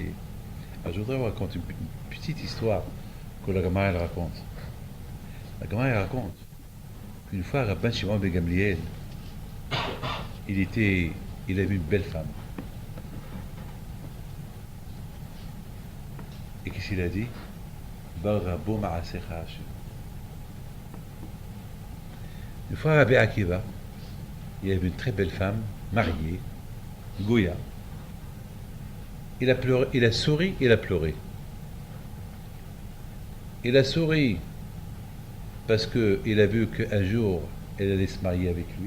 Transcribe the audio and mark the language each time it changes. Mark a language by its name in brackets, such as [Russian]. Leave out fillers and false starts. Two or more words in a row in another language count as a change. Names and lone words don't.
[French] Alors, je voudrais vous raconter une petite histoire que la Gemara elle raconte. La Gemara elle raconte qu'une fois, Rabban Shimon ben Gamliel, il avait une belle femme. Et qu'est-ce qu'il a dit? [Hebrew] ברבו מעשיך השם. [French] Une fois, Rabbi Akiva, il avait une très belle femme, mariée, Goya. Il a pleuré, il a souri, il a pleuré. Il a souri parce qu'il a vu qu'un jour, elle allait se marier avec lui.